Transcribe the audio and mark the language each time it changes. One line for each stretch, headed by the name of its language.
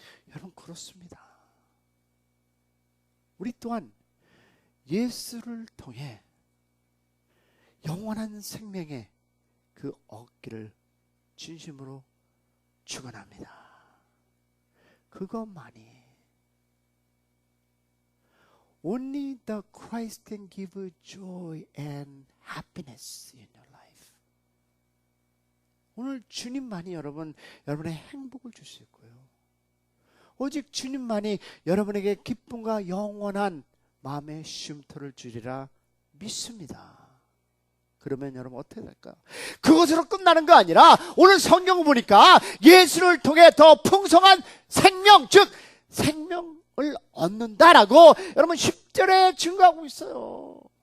Korean: 여러분, 그렇습니다. 우리 또한 예수를 통해 영원한 생명의 그 얻기를 진심으로 축원합니다. 그것만이,
English: only the Christ can give joy and happiness in your life.
Korean: 오늘 주님만이 여러분의 행복을 줄 수 있고요, 오직 주님만이 여러분에게 기쁨과 영원한 마음의 쉼터를 주리라 믿습니다. 그러면 여러분 어떻게 될까요? 그것으로 끝나는 거 아니라 오늘 성경을 보니까 예수를 통해 더 풍성한 생명, 즉 생명을 얻는다라고 여러분 10절에 증거하고 있어요.